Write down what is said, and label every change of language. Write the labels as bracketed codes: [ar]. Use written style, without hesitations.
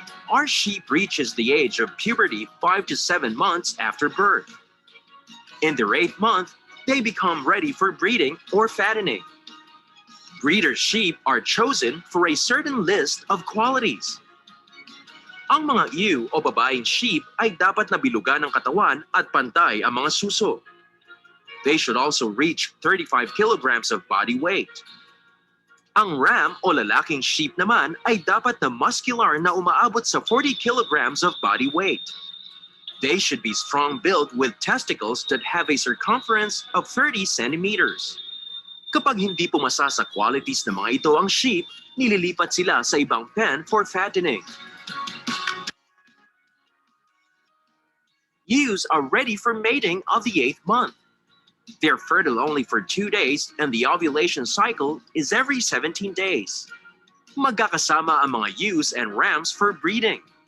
[en] Our sheep reaches the age of puberty 5 to 7 months after birth. In their 8th month, they become ready for breeding or fattening. Breeder sheep are chosen for a certain list of qualities. [tl] Ang mga ewe o babaeng sheep ay dapat nabilugan ng katawan at pantay ang mga suso. [en] They should also reach 35 kilograms of body weight. [tl] Ang ram o lalaking sheep naman ay dapat na muscular na umaabot sa 40 [en] kilograms of body weight. They should be strong-built with testicles that have a circumference of 30 centimeters. [tl] Kapag hindi pumasa sa qualities ng mga ito ang sheep, nililipat sila sa ibang pen [en] for fattening. Ewes are ready for mating of the 8th month. They're fertile only for 2 days and the ovulation cycle is every 17 days. [tl] Magkakasama ang mga ewes [en] and rams for breeding.